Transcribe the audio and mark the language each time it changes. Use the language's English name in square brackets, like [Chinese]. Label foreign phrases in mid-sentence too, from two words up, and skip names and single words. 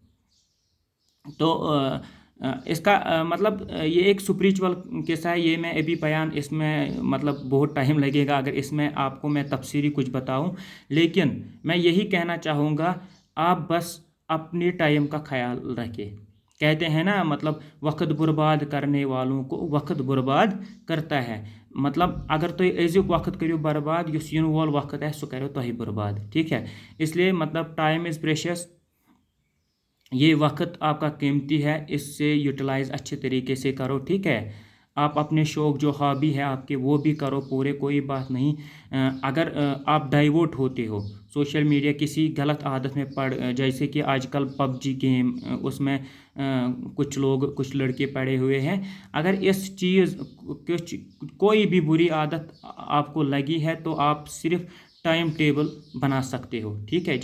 [Hindi] तो इसका मतलब ये एक स्पिरिचुअल किस्सा है, ये मैं अभी बयान इसमें मतलब बहुत टाइम लगेगा अगर इसमें आपको मैं तफसीरी कुछ बताऊं, लेकिन मैं यही कहना चाहूँगा, आप बस अपने टाइम का ख्याल रखें। कहते हैं ना, मतलब वक्त बर्बाद करने वालों को वक्त बर्बाद करता है। [Kashmiri] मतलब अगर तो अजुक वक्त करो बर्बाद, युस इन वोल वक्त है सह करो तुह बर्बाद, ठीक है। [Hindi] इसलिए मतलब [English] time is precious, [Hindi] ये वक्त आपका कीमती है, इससे यूटिलाइज अच्छे तरीके से करो, ठीक है। आप अपने शौक़ जो हॉबी है आपके वो भी करो पूरे, कोई बात नहीं। अगर आप डाइवर्ट होते हो [English] social media [Hindi] किसी गलत आदत में पड़, जैसे कि आजकल पबजी गेम, उसमें कुछ लोग कुछ लड़के पड़े हुए हैं, अगर इस चीज़ कोई भी बुरी आदत आपको लगी है तो आप सिर्फ [English] time table [Hindi] बना सकते हो, ठीक है।